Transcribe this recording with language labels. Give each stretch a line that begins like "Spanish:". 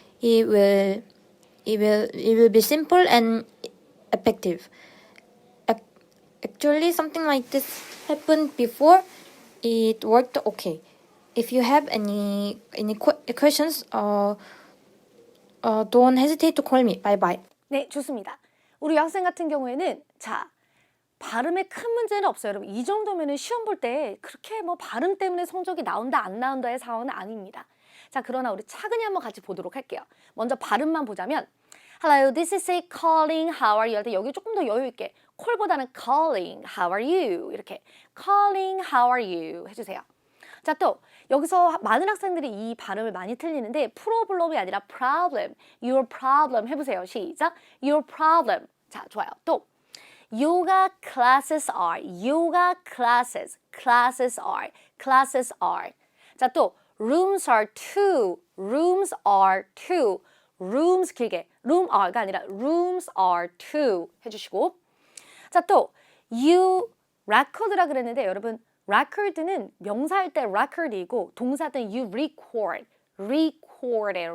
English: It will be simple and effective. Actually, something like this happened before. It worked okay. If you have any questions, don't hesitate to call me. Bye bye.
Korean: 네, 좋습니다. 우리 여학생 같은 경우에는 자, 발음에 큰 문제는 없어요. 여러분 이 정도면은 시험 볼 때 그렇게 뭐 발음 때문에 성적이 나온다 안 나온다의 상황은 아닙니다. 자, 그러나 우리 차근히 한번 같이 보도록 할게요. 먼저 발음만 보자면
English: Hello, this is a calling. How are you?
Korean: 할 때 여기 조금 더 여유 있게 콜보다는
English: calling. How are you?
Korean: 이렇게 calling.
English: How are you? 해주세요.
Korean: 자, 또 여기서 많은 학생들이 이 발음을 많이 틀리는데 problem이 아니라 problem.
English: Your problem 해보세요. 시작. Your problem.
Korean: 자, 좋아요.
English: 또 Yoga classes are. Yoga classes. Classes are. Classes are. 자, 또 rooms are two. Rooms are two.
Korean: rooms 길게 room are가 아니라
English: rooms are two
Korean: 해주시고 자, 또 you record라 그랬는데 여러분 record는 명사일 때 record이고 동사일 때 you record record예요.